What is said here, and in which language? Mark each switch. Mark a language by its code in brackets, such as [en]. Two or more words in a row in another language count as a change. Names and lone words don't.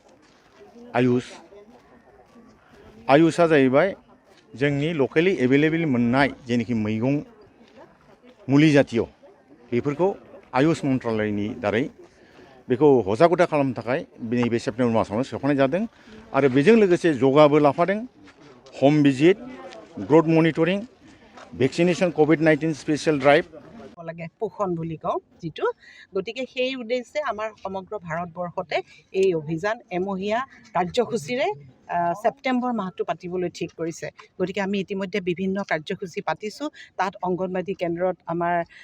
[brx] आयुषआ जाहैबाय जोंनि [en] locally available [brx] मोननाय जेनेखि मैगं मुलि जातिय बेफोरखौ आयुष मन्त्रालयनि दारै बेखौ हजागथा खालामनो थाखाय नैबे सेप्टेम्बर मासावनो सोफानाय जादों आरो बेजों लोगोसे जगाबो लाफादों [en] home visit growth monitoring vaccination COVID-19 special drive [as] লাগে পোষণ বুলি কওঁ যিটো গতিকে সেই উদ্দেশ্যে আমাৰ সমগ্ৰ ভাৰতবৰ্ষতে এই অভিযান এমহীয়া কাৰ্যসূচীৰে ছেপ্টেম্বৰ মাহটো পাতিবলৈ ঠিক কৰিছে গতিকে আমি ইতিমধ্যে বিভিন্ন কাৰ্যসূচী পাতিছোঁ তাত অংগনবাদী কেন্দ্ৰত আমাৰ